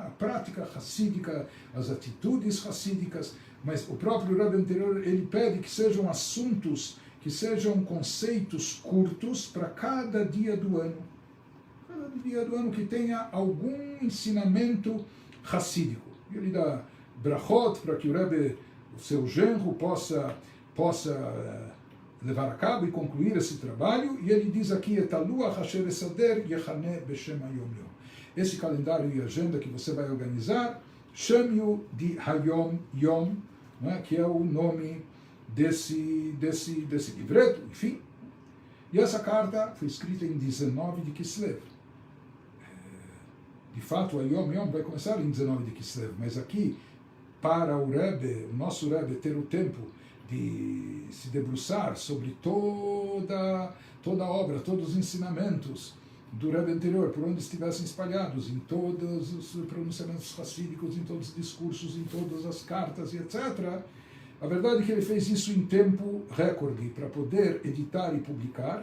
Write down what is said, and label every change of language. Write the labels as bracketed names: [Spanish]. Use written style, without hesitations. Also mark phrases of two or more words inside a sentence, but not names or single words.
[Portuguese] A prática hassídica, as atitudes hassídicas, mas o próprio Rebbe anterior, ele pede que sejam assuntos, que sejam conceitos curtos para cada dia do ano. Cada dia do ano que tenha algum ensinamento hassídico. Ele dá brachot para que o Rebbe, o seu genro, possa levar a cabo e concluir esse trabalho, e ele diz aqui, [Hebrew] הלוח אשר תסדר יכונה בשם היום יום. [Portuguese] Esse calendário e agenda que você vai organizar, chame-o de Hayom Yom, né, que é o nome desse livreto, enfim. E essa carta foi escrita em 19 de Kislev. De fato, o Hayom Yom vai começar em 19 de Kislev, mas aqui, para o Rebbe, o nosso Rebbe, ter o tempo de se debruçar sobre toda a obra, todos os ensinamentos do Rebbe anterior, por onde estivessem espalhados, em todos os pronunciamentos hassídicos, em todos os discursos, em todas as cartas e etc., a verdade é que ele fez isso em tempo recorde, para poder editar e publicar.